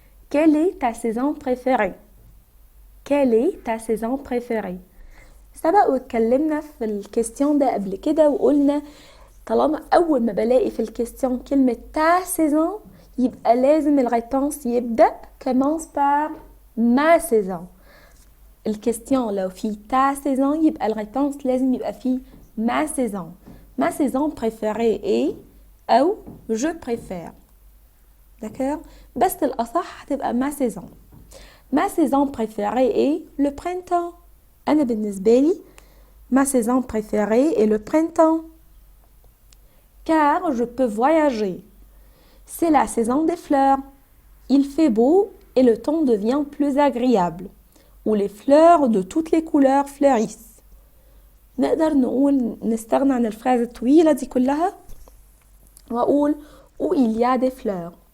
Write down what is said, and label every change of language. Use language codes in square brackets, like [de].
[fr] Quelle est ta saison préférée? Quelle est ta saison préférée? [ar] سبق واتكلمنا في الكيستيون ده قبل كده وقلنا طالما اول ما بلاقي في الكيستيون كلمة [fr] ta saison [ar] يبقى لازم الريبونس يبدأ [fr] commence par ma saison. [ar] الكيستيون لو في [fr] ta saison [ar] يبقى الريبونس لازم يبقى فيه [fr] ma saison. Ma saison préférée est [ar] أو [fr] je préfère. d'accord. [ar] بس الأصح هتبقى [fr] ma saison. Ma saison préférée est le printemps. [ar] أنا بالنسبة لي [fr] ma saison préférée est le printemps. Car je peux voyager. C'est la saison des fleurs. Il fait beau et le temps devient plus agréable. Où les fleurs de toutes les couleurs fleurissent. [ar] نقدر نقول نستغنى عن الفراز الطويلة دي كلها وأقول [fr] où il y a des fleurs.